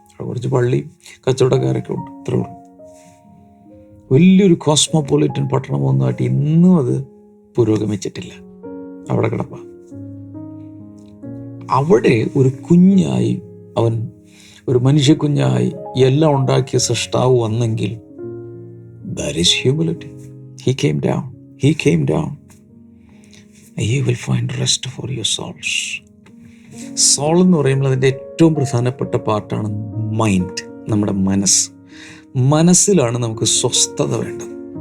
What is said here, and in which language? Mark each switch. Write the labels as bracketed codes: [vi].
[ml] അവിടെ കുറച്ച് പള്ളി കച്ചവടക്കാരൊക്കെ ഉണ്ട്, അത്രേ ഉള്ളൂ. വലിയൊരു കോസ്മോപൊളിറ്റൻ പട്ടണമൊന്നുമായിട്ട് ഇന്നും അത് പുരോഗമിച്ചിട്ടില്ല, അവിടെ കിടപ്പ. അവിടെ ഒരു കുഞ്ഞായി, അവൻ ഒരു മനുഷ്യക്കുഞ്ഞായി എല്ലാം ഉണ്ടാക്കിയ സൃഷ്ടാവ് വന്നെങ്കിൽ, [en] that is humility. He came down. He came down. You will find rest for your souls. [ml] Soul എന്ന് പറയുമ്പോൾ അതിൻ്റെ ഏറ്റവും പ്രധാനപ്പെട്ട പാർട്ടാണ് മൈൻഡ്, നമ്മുടെ മനസ്സ്. മനസ്സിലാണ് നമുക്ക് സ്വസ്ഥത വേണ്ടത്.